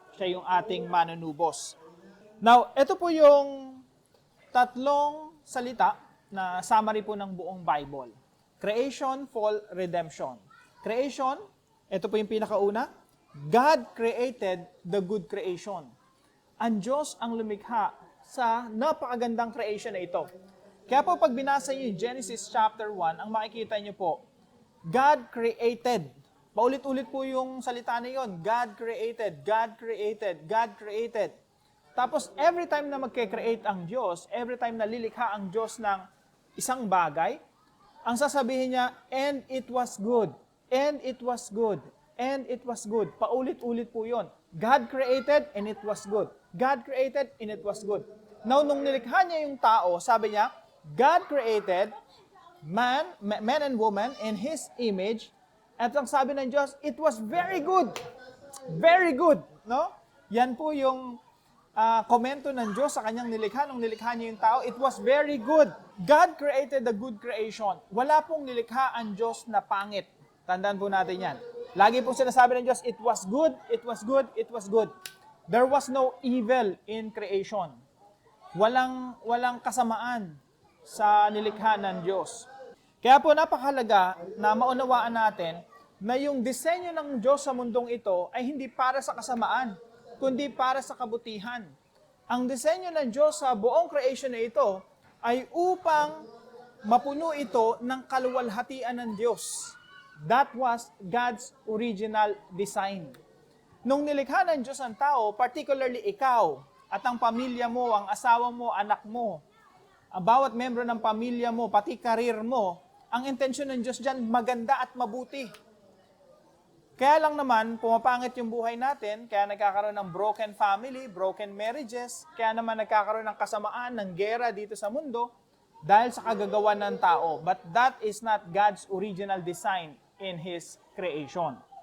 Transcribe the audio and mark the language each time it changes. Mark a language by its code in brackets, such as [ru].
[tl] Siya yung ating manunubos. Now, ito po yung 3 salita na summary po ng buong Bible. [en] Creation, fall, redemption. [tl] Creation, ito po yung pinakauna. [en] God created the good creation. [tl] Ang Diyos ang lumikha sa napakagandang creation na ito. Kaya po pag binasa niyo yung Genesis chapter 1, ang makikita niyo po, [en] God created. [tl] Paulit-ulit po yung salita na yun. [en] God created, God created, God created. [tl] Tapos every time na magke-create ang Diyos, every time na lilikha ang Diyos ng isang bagay, ang sasabihin niya, [en] and it was good, and it was good, and it was good. [tl] Paulit-ulit po yun. [en] God created and it was good. God created and it was good. Now, [tl] nung nilikha niya yung tao, sabi niya, [en] God created man and woman in His image, [tl] at ang sabi ng Diyos, [en] it was very good. Very good. No? [tl] Yan po yung komento ng Diyos sa kanyang nilikha nung nilikha niya yung tao, [en] it was very good. God created a good creation. [tl] Wala pong nilikha ang Diyos na pangit. Tandaan po natin yan. Lagi pong sinasabi ng Diyos, [en] it was good, it was good, it was good. There was no evil in creation. [tl] Walang kasamaan sa nilikha ng Diyos. Kaya po napakahalaga na maunawaan natin na yung disenyo ng Diyos sa mundong ito ay hindi para sa kasamaan, kundi para sa kabutihan. Ang disenyo ng Diyos sa buong creation na ito ay upang mapuno ito ng kaluwalhatian ng Diyos. [en] That was God's original design. [tl] Nung nilikha ng Diyos ang tao, particularly ikaw at ang pamilya mo, ang asawa mo, anak mo, ang bawat membro ng pamilya mo, pati karir mo, ang intensyon ng Diyos dyan maganda at mabuti. Kaya lang naman, pumapangit yung buhay natin, kaya nagkakaroon ng broken family, broken marriages, kaya naman nagkakaroon ng kasamaan, ng gera dito sa mundo, dahil sa kagagawa ng tao. [en] But that is not God's original design in His creation.